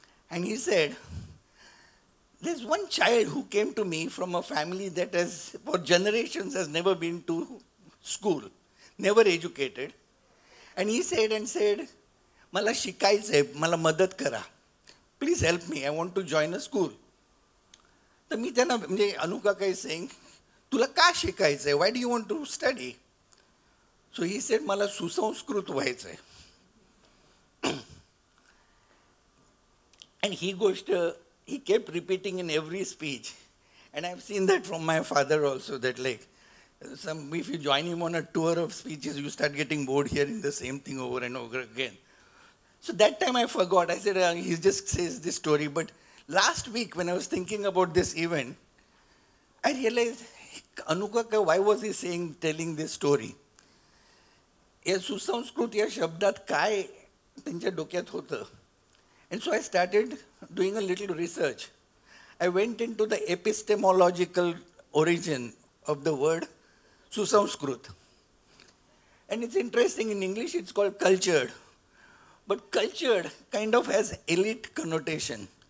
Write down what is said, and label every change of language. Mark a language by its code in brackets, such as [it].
[en] And he said, there's one child who came to me from a family that has, for generations, has never been to school, never educated. And he said, [mr] "Mala shikaयचंय, मला मदत करा. [en] Please help me, I want to join a school." [mr] तर मी त्यांना म्हणजे Anu Kaka [en] is saying, [mr] "तुला का शिकायचंय? [en] Why do you want to study?" So he said, [mr] "मला सुसंस्कृत व्हायचंय." [en] And he kept repeating in every speech. And I've seen that from my father also, that like, if you join him on a tour of speeches, you start getting bored hearing the same thing over and over again. So that time I forgot. I said, he just says this story. But last week when I was thinking about this event, I realized, Anu Kaka, why was he telling this story? [mr] या सुसंस्कृत या शब्दात काय त्यांच्या डोक्यात होतं? [en] And so I started doing a little research. I went into the epistemological origin of the word Susamskrut. And it's interesting, in English it's called cultured. But cultured kind of has elite connotation.